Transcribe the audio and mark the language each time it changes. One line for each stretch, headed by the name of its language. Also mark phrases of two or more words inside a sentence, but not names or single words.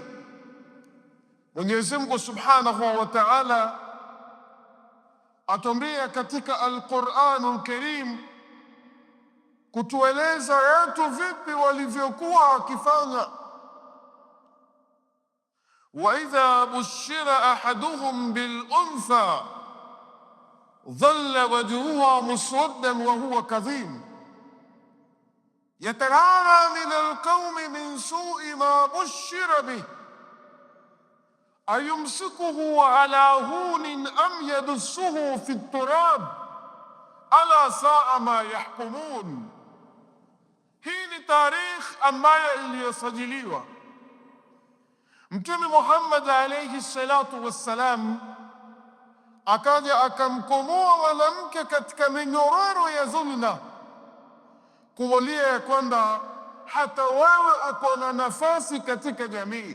Swahili: Mwenyezi Mungu
Arabic: سبحانه وتعالى
Swahili: atuambia katika
Arabic: القرآن الكريم
Swahili: kutueleza watu vipi walivyokuwa wakifanya.
Arabic: وإذا بشر أحدهم بالأنثى ظل وجهه مسودا وهو كظيم يتوارى من القوم من سوء ما بشر به أيمسكه على هون أم يدسه في التراب ألا ساء ما يحكمون.
Swahili: Hii ni tarikh ambayo iliyosajiliwa. Mtume Muhammad
Arabic: عليه الصلاة والسلام
Swahili: akaja akamkomoa mwanamke katika minyororo ya dhulma, kumwambia ya kwamba hata wewe uko na nafasi katika jamii.